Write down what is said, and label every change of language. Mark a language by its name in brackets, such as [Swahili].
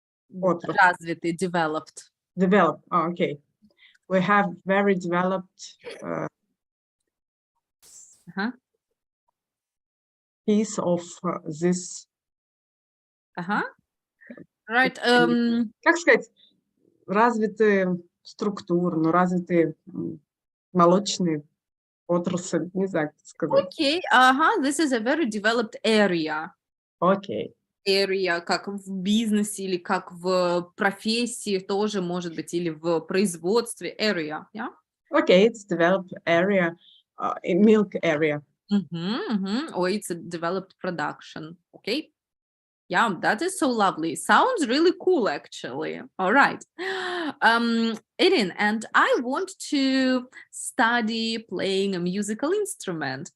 [Russian] развитый, developed. [English] Developed. Oh, okay. We have very developed piece of this. Right. [Russian] Как сказать, развитые структуры, но развитые молочные отрасль, не знаю, как сказать. [English] Okay, this is a very developed area. Okay. [Russian] Area, как в бизнесе или как в профессии тоже может быть, или в производстве, area, yeah? [English] Okay, it's developed area, milk area. Or it's a developed production, okay? Yeah, that is so lovely. Sounds really cool, actually. All right. Irin, and I want to study playing a musical instrument.